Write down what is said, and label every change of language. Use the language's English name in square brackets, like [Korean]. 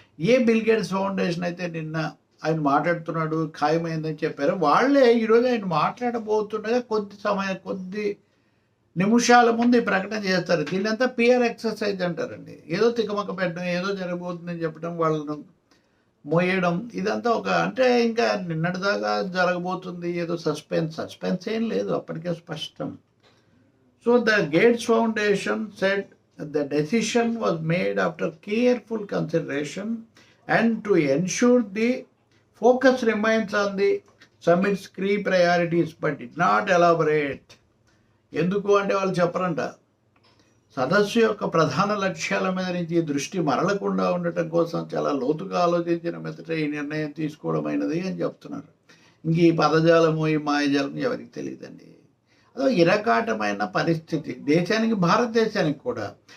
[Telugu] ఏ bill gates foundation అయితే నిన్న ఆయన మాట్లాడుతున్నాడు ఖాయమైందని చెప్పారు, వాళ్ళే ఈరోజు ఆయన మాట్లాడబోతుండగా కొద్ది నిమిషాల ముందు ఈ ప్రకటన చేస్తారు. దీన్నంతా పిఆర్ ఎక్సర్సైజ్ అంటారండి. ఏదో తికమక పెట్టడం, ఏదో జరగబోతుందని చెప్పడం, వాళ్ళను మోయడం, ఇదంతా ఒక అంటే ఇంకా నిన్నటిదాకా జరగబోతుంది ఏదో సస్పెన్స్ ఏం లేదు, అప్పటికే స్పష్టం. [English] So the Gates Foundation said the decision was made after careful consideration and to ensure the focus remains on the summit's key priorities, but did not elaborate. [Telugu] ఎందుకు అంటే వాళ్ళు చెప్పరంట. సదస్సు యొక్క ప్రధాన లక్ష్యాల మీద నుంచి దృష్టి మరలకుండా ఉండటం కోసం చాలా లోతుగా ఆలోచించిన మీదట ఈ నిర్ణయం తీసుకోవడమైనది అని చెప్తున్నారు. ఇంక ఈ పదజాలము, ఈ మాయజాలం ఎవరికి తెలియదండి. అదో ఇరకాటమైన పరిస్థితి దేశానికి, భారతదేశానికి కూడా.